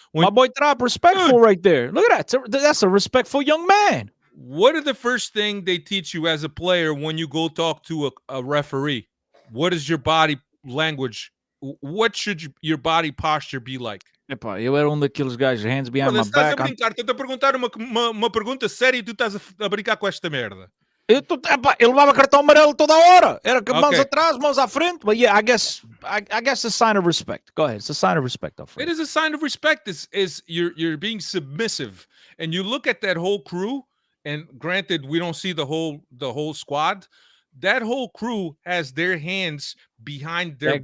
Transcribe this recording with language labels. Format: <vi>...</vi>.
<en>My boy Tarap, respectful right there. Look at that. That's a respectful young man. What are the first thing they teach you as a player when you go talk to a referee? What is your body language? What should your body posture be like?</en> <pt>Epá, eu era daqueles gajos,</pt> <en>hands behind my back.</en> <pt>Estás a brincar, estou-te a perguntar uma pergunta séria e tu estás a brincar com esta merda. Ele levava cartão amarelo toda a hora. Era mãos atrás, mãos à frente.</pt> <en>But yeah, I guess it's a sign of respect. Go ahead. It's a sign of respect, Alfredo. It is a sign of respect. Is you're being submissive, and you look at that whole crew. And granted, we don't see the whole squad. That whole crew has their hands behind their back.</en>